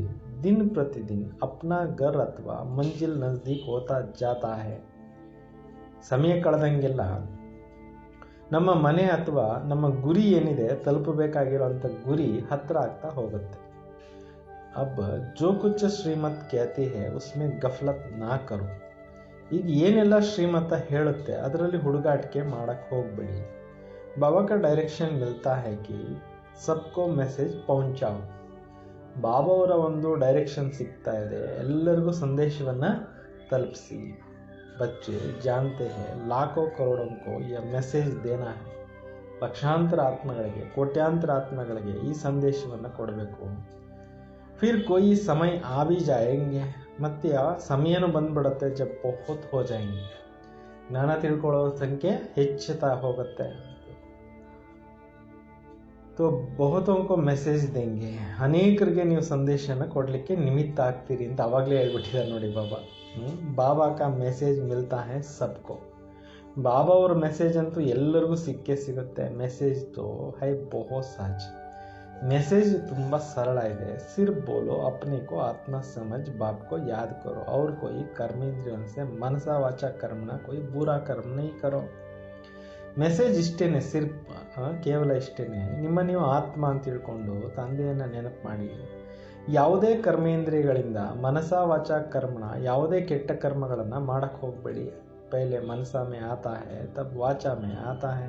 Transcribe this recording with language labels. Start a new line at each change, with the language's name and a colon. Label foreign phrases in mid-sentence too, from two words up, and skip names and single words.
Hindi: दिन प्रतिदिन अपना घर अथवा मंजिल नजदीक होता जाता है.
Kannada: ಸಮಯ ಕಳೆದಂಗೆಲ್ಲ ನಮ್ಮ ಮನೆ ಅಥವಾ ನಮ್ಮ ಗುರಿ ಏನಿದೆ, ತಲುಪಬೇಕಾಗಿರುವಂಥ ಗುರಿ ಹತ್ರ ಆಗ್ತಾ ಹೋಗುತ್ತೆ.
Hindi: अब जो कुछ श्रीमत कहती है उसमें गफलत ना करो.
Kannada: ಈಗ ಏನೆಲ್ಲ ಶ್ರೀಮತ ಹೇಳುತ್ತೆ ಅದರಲ್ಲಿ ಹುಡುಗಾಟಿಕೆ ಮಾಡಕ್ಕೆ ಹೋಗಬೇಡಿ.
Hindi: ಬಾಬಾ का डायरेक्शन मिलता है कि सबको मैसेज पहुंचाओ.
Kannada: ಬಾಬಾ ಅವರ ಒಂದು ಡೈರೆಕ್ಷನ್ ಸಿಗ್ತಾ ಇದೆ, ಎಲ್ಲರಿಗೂ ಸಂದೇಶವನ್ನು ತಲುಪಿಸಿ.
Hindi: बच्चे जानते हैं लाखों करोड़ों को यह मैसेज देना है.
Kannada: ಲಕ್ಷಾಂತರ ಆತ್ಮಗಳಿಗೆ, ಕೋಟ್ಯಾಂತರ ಆತ್ಮಗಳಿಗೆ ಈ ಸಂದೇಶವನ್ನು ಕೊಡಬೇಕು.
Hindi: फिर कोई समय आ भी जायेंगे,
Kannada: ಮತ್ತೆ ಆ ಸಮಯನೂ ಬಂದ್ಬಿಡುತ್ತೆ.
Hindi: जब बहुत हो जायेंगे,
Kannada: ಜ್ಞಾನ ತಿಳ್ಕೊಳ್ಳೋ ಸಂಖ್ಯೆ ಹೆಚ್ಚುತ್ತಾ ಹೋಗುತ್ತೆ.
Hindi: तो बहुतों को मैसेज देंगे,
Kannada: ಅನೇಕರಿಗೆ ನೀವು ಸಂದೇಶನ ಕೊಡಲಿಕ್ಕೆ ನಿಮಿತ್ತ ಆಗ್ತೀರಿ ಅಂತ ಅವಾಗಲೇ ಹೇಳ್ಬಿಟ್ಟಿದ್ದಾರೆ ನೋಡಿ ಬಾಬಾ.
Hindi: बाबा का मैसेज मिलता है सबको.
Kannada: ಬಾಬಾ ಅವ್ರ ಮೆಸೇಜ್ ಅಂತೂ ಎಲ್ಲರಿಗೂ ಸಿಕ್ಕೇ ಸಿಗುತ್ತೆ.
Hindi: मैसेज तो है बहुत सहज.
Kannada: ಮೆಸೇಜ್ ತುಂಬ ಸರಳ ಇದೆ.
Hindi: सिर्फ बोलो अपने को आत्म समझ बाप को याद करो और कोई कर्मेंद्रियों से मनसा वाचा कर्मना कोई बुरा कर्म नहीं करो.
Kannada: ಮೆಸೇಜ್ ಇಷ್ಟೇನೆ, ಸಿರ್ಫ್ ಕೇವಲ ಇಷ್ಟೇನೆ. ನಿಮ್ಮ ನೀವು ಆತ್ಮ ಅಂತ ತಿಳ್ಕೊಂಡು ತಂದೆಯನ್ನು ನೆನಪು ಮಾಡಿ. ಯಾವುದೇ ಕರ್ಮೇಂದ್ರಿಯಗಳಿಂದ ಮನಸ ವಾಚ ಕರ್ಮಣ, ಯಾವುದೇ ಕೆಟ್ಟ ಕರ್ಮಗಳನ್ನು ಮಾಡಕ್ಕೆ ಹೋಗಬೇಡಿ.
Hindi: पैले मनस में आता है तब वाच में आता है.